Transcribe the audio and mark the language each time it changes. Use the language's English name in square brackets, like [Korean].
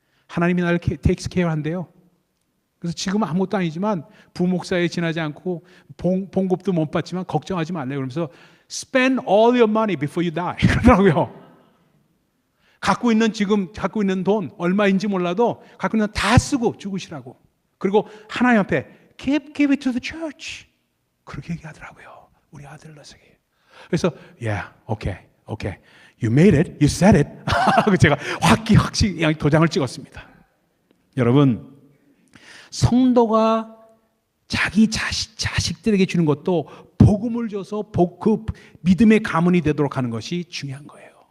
[Korean] 하나님이 나를 takes care 한대요. 그래서 지금은 아무것도 아니지만 부목사에 지나지 않고 봉급도 못 받지만 걱정하지 말래요. 그러면서 [English] Spend all your money before you die. [Korean] 그러더라고요. 갖고 있는 돈 얼마인지 몰라도 갖고 있는 다 쓰고 죽으시라고. 그리고 하나님 앞에 [English] Give it to the church. [Korean] 그렇게 얘기하더라고요. 우리 아들 녀석이. 그래서 [English] yeah, okay. You made it. You said it. [Korean] 제가 확실히 도장을 찍었습니다. 여러분, 성도가 자기 자식들에게 주는 것도 복음을 줘서 그 믿음의 가문이 되도록 하는 것이 중요한 거예요.